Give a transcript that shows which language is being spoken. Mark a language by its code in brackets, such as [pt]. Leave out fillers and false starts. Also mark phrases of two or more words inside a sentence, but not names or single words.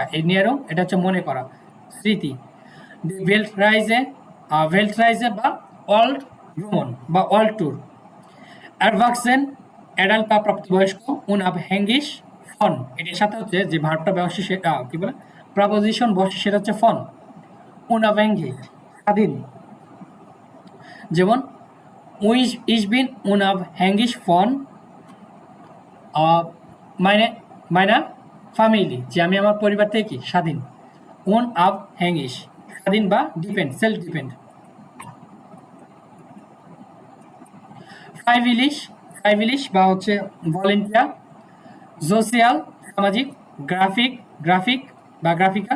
[bn] Erinnerung এটা হচ্ছে মনে করা স্মৃতি। Weltreise বা ওয়ার্ল্ড ভ্রমণ বা [en] world tour. [bn] Erwachsen অ্যাডাল্ট বা প্রাপ্তবয়স্ক। unabhängig ফন এটার সাথে হচ্ছে যে ভার্বটা বসে সেটা কি বলে প্রাপোজিশন বসে সেটা হচ্ছে ফন। unabhängig স্বাধীন। যেমন [de] ich bin unabhängig von meiner Familie [bn] যে আমি আমার পরিবার থেকে কি স্বাধীন। unabhängig স্বাধীন বা [en] depend self depend. [bn] freiwillig বা হচ্ছে ভলেন্টিয়ার। সোশিয়াল সামাজিক। গ্রাফিক বা গ্রাফিকার।